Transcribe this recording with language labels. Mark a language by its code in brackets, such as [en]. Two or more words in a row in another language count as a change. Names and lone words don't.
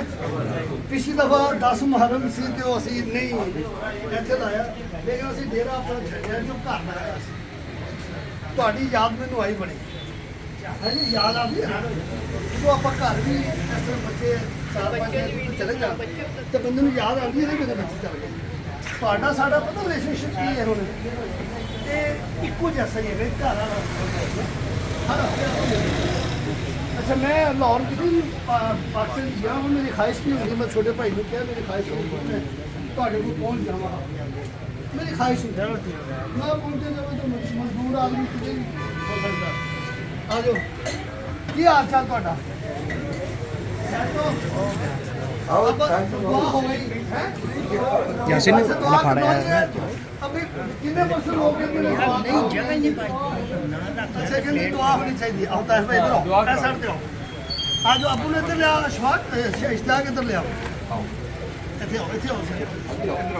[pa] پچھلی دفعہ 10 محرم سی تو اسی نہیں ایتھے لایا، لیکن اسی ڈیرا اپنا چھڈیا جو گھر لایا سی. تہاڈی یاد مینوں آئی بڑی ہے جی. [ur] یاد آتی ہے جدو آپ گھر بھی اس طرح بچے 4-5 چلے جاتے تو بندے نوں یاد آتی ہے میرے بچے چل گئے. [pa] تہاڈا ساڈا پتہ ریلیشنشپ کی ہے ہن [ur] یہ ایکو جیسا ہی ہے گھر والا. اچھا میں لاہور کی پاکستان گیا ہوں. میری خواہش نہیں ہوتی، میں چھوٹے بھائی نے کیا میری خواہش ہوتی ہے [pa] تہاڈے کول پہنچ جاواں. [ur] میری خواہش ہوتی ہے میں پہنچے جاواں تو مزدور آدمی کتنے ہو سکتا. [pa] آ جاؤ. کی حال چال تہاڈا؟ [ur] یاسین نے کھانا کھانا ہے. ابھی کتنے پرسن ہو گئے؟ سیکنڈ کی دعا ہونی چاہیے. آتا ہے بھائی، ادھر آؤ، ایسا کرتے ہو۔ آج ابو نے ادھر لے آؤ، اشفاق اشتیاق ادھر لے آؤ. ادھر آؤ، ادھر آؤ.